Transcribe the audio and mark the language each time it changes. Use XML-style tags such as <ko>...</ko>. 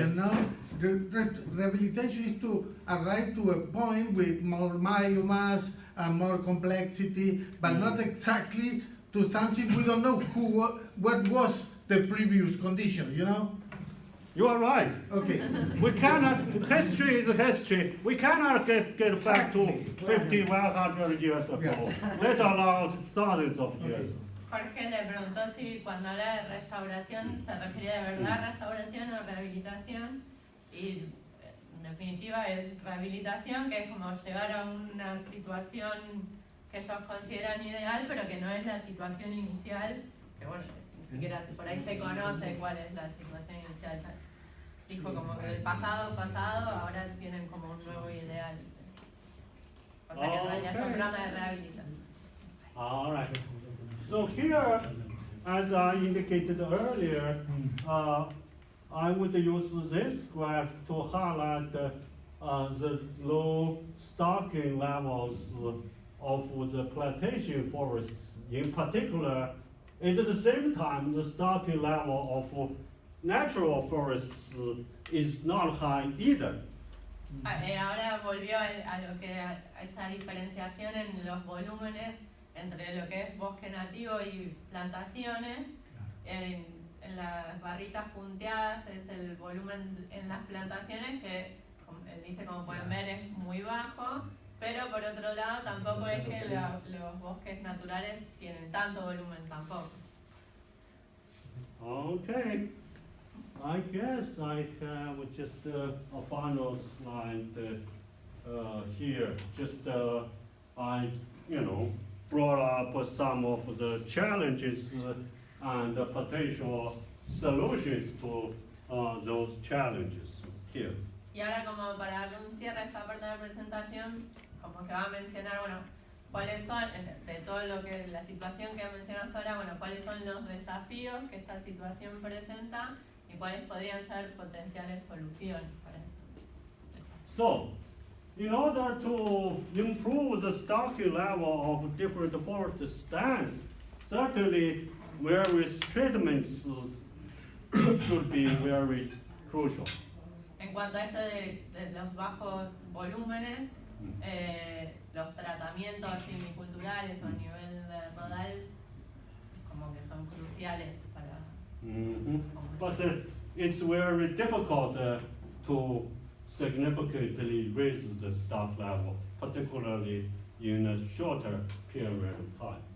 <en>You know, the rehabilitation is to arrive to a point with more biomass and more complexity, but not exactly to something we don't know what was the previous condition, you know? You are right. Okay. We cannot, history is history. We cannot get back to Exactly. 50, 100 years ago, let alone thousands of years.</en> <es>Jorge le preguntó si cuando habla de restauración se refería de verdad a restauración o rehabilitación, y en definitiva es rehabilitación, que es como llegar a una situación que ellos consideran ideal, pero que no es la situación inicial, que bueno, ni siquiera por ahí se conoce cuál es la situación inicial. Dijo como que del pasado, ahora tienen como un nuevo ideal. O sea que en realidad son programas de rehabilitación.</es> <en>All right. So here, as I indicated earlier, I would use this graph to highlight the low stocking levels of the plantation forests. In particular, at the same time, the stocking level of natural forests is not high either.</en> <es>Ahora volvió a lo que a esta diferenciación en los volúmenes entre lo que es bosque nativo y plantaciones. En las barritas punteadas es el volumen en las plantaciones, que como él dice, como pueden ver, es muy bajo, pero por otro lado tampoco es que los bosques naturales tienen tanto volumen tampoco.</es> <en>Okay. I guess I have just a final slide here. Just I, brought up some of the challenges and the potential solutions to those challenges here.</en> <es>Y ahora, como para darle un cierre a esta parte de la presentación, como que va a mencionar, bueno, cuáles son, de todo lo que la situación que ha mencionado hasta ahora, bueno, cuáles son los desafíos que esta situación presenta y cuáles podrían ser potenciales soluciones para estos.</es> <en>So, in order to improve the stocking level of different forest stands, certainly various treatments should be very crucial.</en> <es>En cuanto a esto de los bajos volúmenes, los tratamientos silviculturales o a nivel nodal como que son cruciales para...</es> <en>But it's very difficult to significantly raise the stock level, particularly in a shorter period of time.</en>